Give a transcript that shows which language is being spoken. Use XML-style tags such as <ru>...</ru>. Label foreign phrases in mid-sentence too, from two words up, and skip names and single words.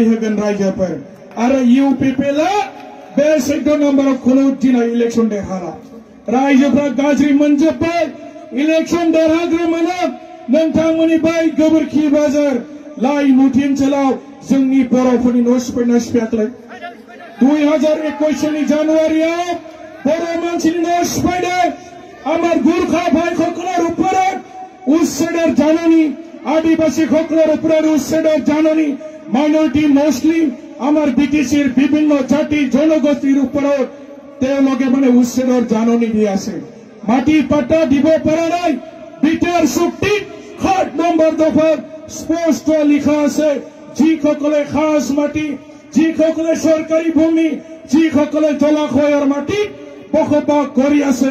<brx>होगोन रायजोफोर आरो इउपिपिएलआ बे 14 नम्बराव खुनु दिनै इलेक्शन देरहाला रायजोफ्रा गाज्रि मोनजोब्बाय इलेक्शन देरहाग्रो मोना नोंथांमोननि बै गोबोरखि बाजार लाइ मुथि ओनसोलाव जोंनि बर'फोरनि न' सिफायना सिफायाखै 2021 नि जानुवारियाव बर' मानसिनि न' सिफायदों</brx> <as>আমার গুর্খা ভাই সকলের উপরে উচ্ছেদের জাননী আদিবাসী সকলের উপরে উচ্ছেদের জাননী মাইনরিটি মুসলিম আমার বিটিসির বিভিন্ন জাতি জনগোষ্ঠীর উপরও তেওঁলোকে মানে উচ্ছেদৰ জাননী দি আছে মাটি পাট্টা দিব পৰা নাই বিটিআৰ চুক্তিত 7 নম্বৰ দফাত স্পষ্ট লিখা আছে যিসকলে খাস মাটি যিসকলে চৰকাৰী ভূমি যিসকলে জলাশয়ৰ মাটি বসবাস কৰি আছে</as>